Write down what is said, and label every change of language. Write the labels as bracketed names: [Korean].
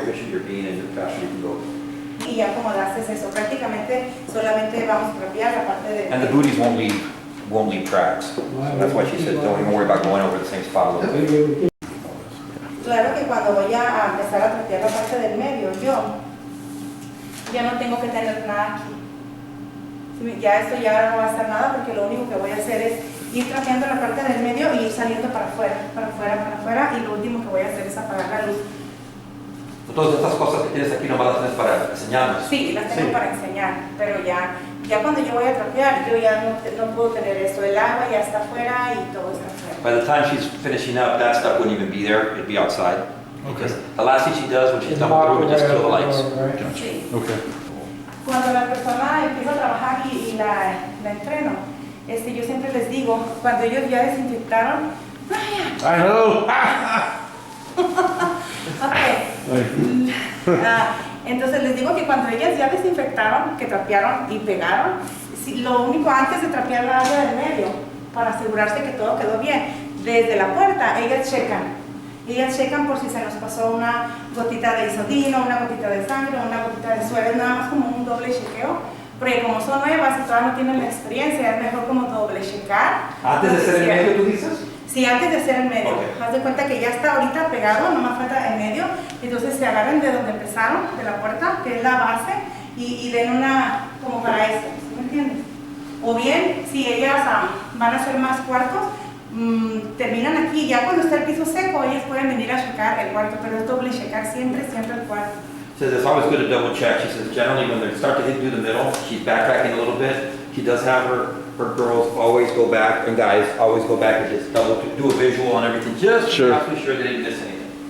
[English] you're being and the faster you can go. [Spanish] Y ya acomodaste eso, prácticamente solamente vamos a trapear la parte de... [English] And the booties won't leave tracks. So that's why she said, don't even worry about going over the same spot a little bit. [Spanish] Claro que cuando voy a empezar a trapear la parte del medio, yo ya no tengo que tener nada aquí. Ya esto ya no va a estar nada porque lo único que voy a hacer es ir trapeando la parte del medio y ir saliendo para afuera, para afuera, para afuera, y lo último que voy a hacer es apagar la luz. Todas estas cosas que tienes aquí nomás las tienes para enseñarnos. Sí, las tengo para enseñar, pero ya cuando yo voy a trapear, yo ya no puedo tener esto. El agua ya está afuera y todo está afuera. [English] By the time she's finishing up, that stuff wouldn't even be there, it'd be outside. Because the last thing she does when she's done through is just kill the lights. [Spanish] Sí. [English] Okay. [Spanish] Cuando la persona empieza a trabajar y la entreno, yo siempre les digo, cuando ellos ya desinfectaron, Brian, [English] I know. ok. [Spanish] Entonces les digo que cuando ellas ya desinfectaron, que trapearon y pegaron, lo único antes de trapear la área del medio, para asegurarse que todo quedó bien, desde la puerta ellas checan. Ellas checan por si se nos pasó una gotita de isodino, una gotita de sangre, una gotita de suero, nada más como un doble chequeo, porque como son nuevas y todavía no tienen la experiencia, es mejor como doble checar. Antes de hacer el medio, ¿tú dices? Sí, antes de hacer el medio. Ok. Haz de cuenta que ya está ahorita pegado, nomás falta el medio, entonces se agarran de donde empezaron, de la puerta, que es la base, y den una, como para esto, ¿sí me entiendes? O bien, si ellas van a hacer más cuartos, terminan aquí, ya cuando está el piso seco, ellas pueden venir a checar el cuarto, pero es doble checar siempre el cuarto. [English] Says it's always good to double check. She says generally when they start to hit through the middle, she's backtracking a little bit. She does have her girls always go back, and guys always go back and just do a visual on everything, just to be Sure. absolutely sure they didn't miss anything.